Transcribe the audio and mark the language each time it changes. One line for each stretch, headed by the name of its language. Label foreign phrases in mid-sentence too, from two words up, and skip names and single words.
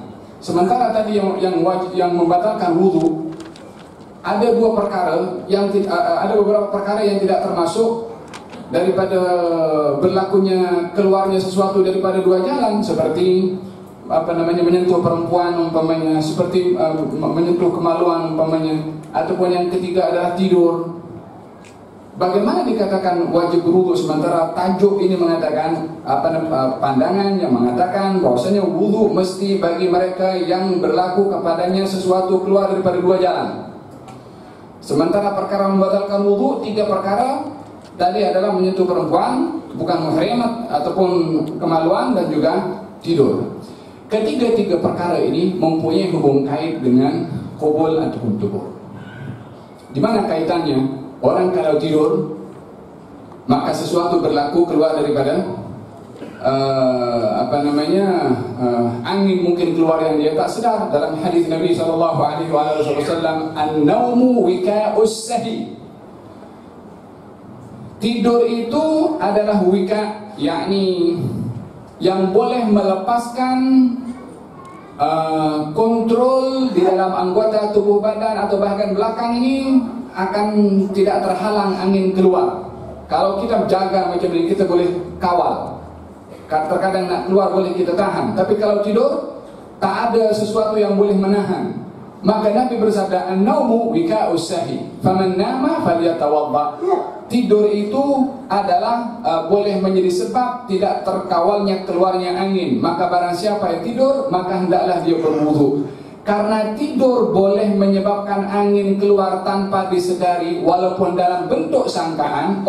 Malay: Sementara tadi yang membatalkan wudu ada dua perkara yang ada beberapa perkara yang tidak termasuk daripada berlakunya keluarnya sesuatu daripada dua jalan, seperti menyentuh perempuan umpamanya, seperti menyentuh kemaluan umpamanya, ataupun yang ketiga adalah tidur. Bagaimana dikatakan wajib berwudu sementara tajuk ini mengatakan pandangan yang mengatakan bahwasanya wudu mesti bagi mereka yang berlaku kepadanya sesuatu keluar daripada dua jalan. Sementara perkara membatalkan wudu, tiga perkara tadi adalah menyentuh perempuan bukan muhrim ataupun kemaluan dan juga tidur. Ketiga-tiga perkara ini mempunyai hubung kait dengan qubul ataupun dubur. Di mana kaitannya? Orang kalau tidur, maka sesuatu berlaku keluar daripada angin mungkin keluar yang dia tak sedar. Dalam hadis Nabi SAW,
Arabic: النوم وكاء السه.
Malay: Tidur itu adalah wika, yakni yang boleh melepaskan kontrol di dalam anggota tubuh badan atau bahkan belakang ini akan tidak terhalang angin keluar. Kalau kita jaga macam ini, kita boleh kawal. Terkadang nak keluar boleh kita tahan. Tapi kalau tidur, tak ada sesuatu yang boleh menahan. Maka Nabi bersabda,
Arabic: النوم وكاء السه فمن نام فليتوضأ.
Malay: Tidur itu adalah boleh menjadi sebab tidak terkawalnya keluarnya angin. Maka barang siapa yang tidur, maka hendaklah dia berwudu. Karena tidur boleh menyebabkan angin keluar tanpa disedari, walaupun dalam bentuk sangkaan.